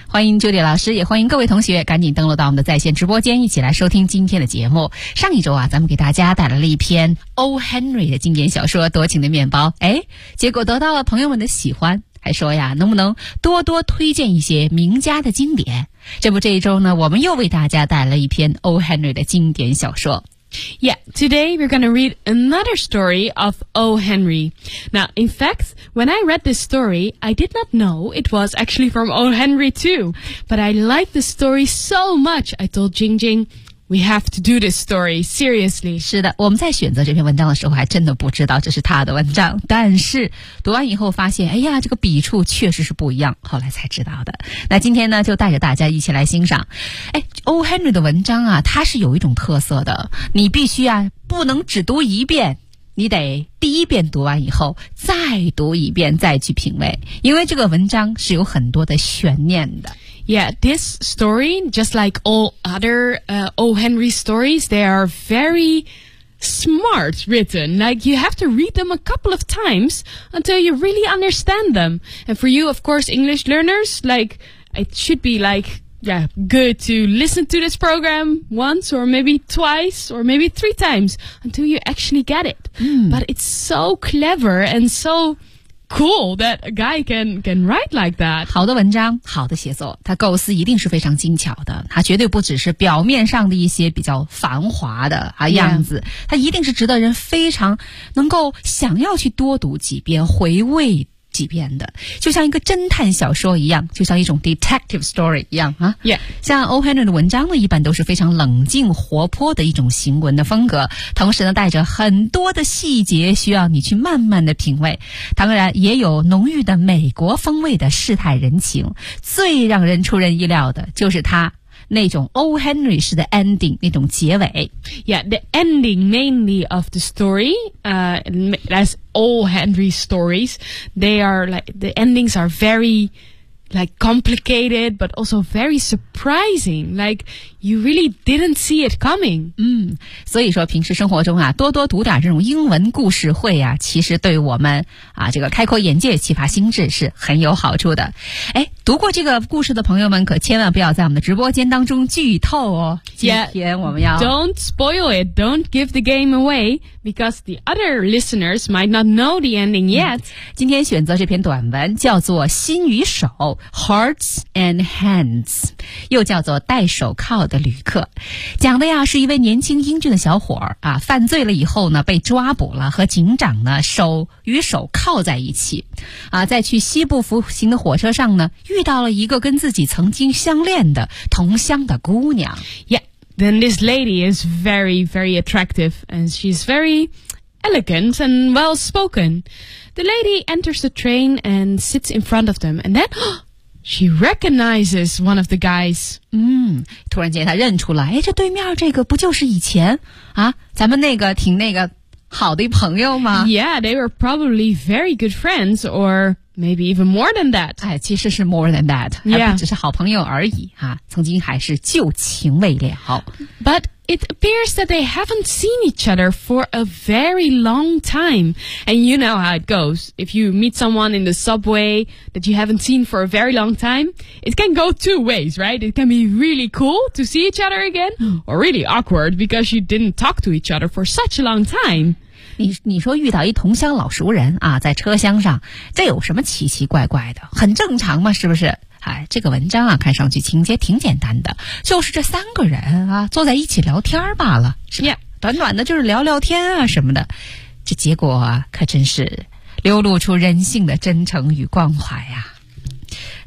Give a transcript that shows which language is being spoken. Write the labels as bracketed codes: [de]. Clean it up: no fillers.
[zh] 欢迎 Julie 老师，也欢迎各位同学赶紧登录到我们的在线直播间，一起来收听今天的节目。上一周啊，咱们给大家带来了一篇 O. Henry 的经典小说《多情的面包》，哎，结果得到了朋友们的喜欢。还说呀，能不能多多推荐一些名家的经典？这不，这一周呢，我们又为大家带来了一篇 O. Henry 的经典小说。 [en] Yeah, today we're going to read another story of O. Henry. Now, in fact, when I read this story, I did not know it was actually from O. Henry too. But I liked the story so much, I told Jing Jing. We have to do this story, seriously. [zh] 是的，我们在选择这篇文章的时候还真的不知道这是他的文章，但是读完以后发现，哎呀，这个笔触确实是不一样，后来才知道的。那今天呢，就带着大家一起来欣赏。哎， O. Henry 的文章啊，它是有一种特色的，你必须啊，不能只读一遍，你得第一遍读完以后再读一遍再去品味，因为这个文章是有很多的悬念的。 [en] Yeah, this story, just like all other, O. Henry stories, they are very smart written. Like, you have to read them a couple of times until you really understand them. And for you, of course, English learners, like, it should be like... Yeah, good to listen to this program once or maybe twice or maybe three times until you actually get it. But it's so clever and so cool that a guy can write like that. [zh] 好的文章，好的写作，他构思一定是非常精巧的。他绝对不只是表面上的一些比较繁华的啊样子，他一定是值得人非常能够想要去多读几遍，回味几遍的，就像一个侦探小说一样，就像一种 detective story 一样啊。 [en] Yeah. [zh] 像 O. Henry 的文章呢，一般都是非常冷静活泼的一种行文的风格，同时呢带着很多的细节需要你去慢慢的品味，当然也有浓郁的美国风味的世态人情。最让人出人意料的就是他那种 O. Henry 式的 ending, 那种结尾。 [en] Yeah, the ending mainly of the story, as all Henry stories, they are like, the endings are very, like, complicated, but also very surprising. Like, you really didn't see it coming. [zh] 所以说平时生活中啊，多多读点这种英文故事会啊，其实对我们啊，这个开阔眼界，启发心智是很有好处的。哎，读过这个故事的朋友们可千万不要在我们的直播间当中剧透哦。今天我们要 [en] yeah, don't spoil it, don't give the game away, because the other listeners might not know the ending yet. [zh] 今天选择这篇短文叫做心与手 Hearts and Hands, 又叫做戴手铐的旅客。讲的呀是一位年轻英俊的小伙儿啊，犯罪了以后呢被抓捕了，和警长呢手与手铐在一起啊，在去西部服刑的火车上呢遇到了一个跟自己曾经相恋的同乡的姑娘。 [en] Yeah, then this lady is very, very attractive, and she's very elegant and well-spoken. The lady enters the train and sits in front of them, and then she recognizes one of the guys. [zh] 突然间她认出来，哎，这对面这个不就是以前啊，咱们那个挺那个好的朋友吗？ [en] Yeah, they were probably very good friends, or... Maybe even more than that. [zh] 哎，其实是 [en] more than that. [zh] 还不只是好朋友而已、 [en] yeah. [zh] 啊，曾经还是旧情未了。 [en] But it appears that they haven't seen each other for a very long time. And you know how it goes. If you meet someone in the subway that you haven't seen for a very long time, it can go two ways, right? It can be really cool to see each other again, or really awkward because you didn't talk to each other for such a long time. [zh] 你说遇到一同乡老熟人啊，在车厢上，这有什么奇奇怪怪的？很正常嘛，是不是？哎，这个文章啊，看上去情节挺简单的，就是这三个人啊，坐在一起聊天罢了，是吧？ [en] Yeah. [zh] 短短的，就是聊聊天啊什么的，这结果啊，可真是流露出人性的真诚与关怀呀、啊。